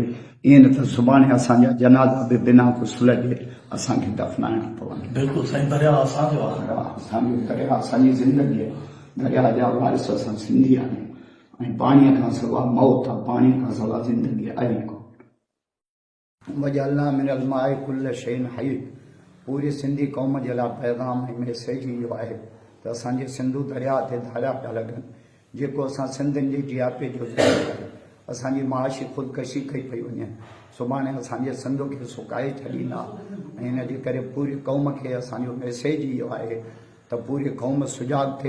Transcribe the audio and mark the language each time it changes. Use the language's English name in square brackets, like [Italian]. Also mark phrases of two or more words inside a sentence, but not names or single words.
[Sindhi] ईअं न त सुभाणे असांजा जनाज़ा बि बिना गुस्ल जे असांखे दफ़नाइणा पवनि। बिल्कुलु साईं दरिया असांजो आहे, असांजो दरिया असांजी ज़िंदगी आहे, दरिया जा वारिस असां सिंधी आहियूं ऐं पाणीअ खां सवाइ मौत आहे, पाणीअ खां सवाइ ज़िंदगी आहे ई कोन। [Arabic] وجعلنا من الماء كل شيء حي. [Sindhi] पूरी सिंधी क़ौम जे लाइ पैगाम ऐं मैसेज इहो आहे त असांजे सिंधू दरिया ते धारा पिया लॻनि, जेको असां सिंधियुनि जी टीआरपी जो ज़रियो आहे। असांजी माशी ख़ुदकशी कई पई वञे, सुभाणे असांजे सिंध खे सुकाए छॾींदा ऐं इन जे करे पूरी क़ौम खे असांजो मैसेज इहो आहे त पूरी क़ौम सुजाग थिए।